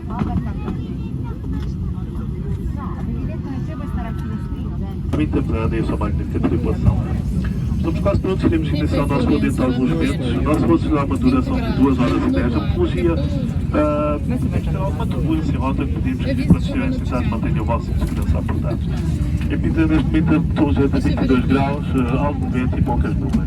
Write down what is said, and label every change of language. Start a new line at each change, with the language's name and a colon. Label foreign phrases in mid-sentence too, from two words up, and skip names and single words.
Italian: Paola accanto a te. No, avevi detto che te vuoi stare al finestrino, dentro.
Portuguese: Muito agradeço a magnífica tripulação. Estamos quase prontos, iremos iniciar o nosso voo dentro de alguns momentos. O nosso voo será uma duração de 2 horas e 10. A apologia há alguma turbulência em rota que pedimos que, quando estiverem sentados, mantenham o vosso cinto de segurança apertado. Em Pisa, neste momento, a temperatura é de 22 graus, algum vento e poucas nuvens.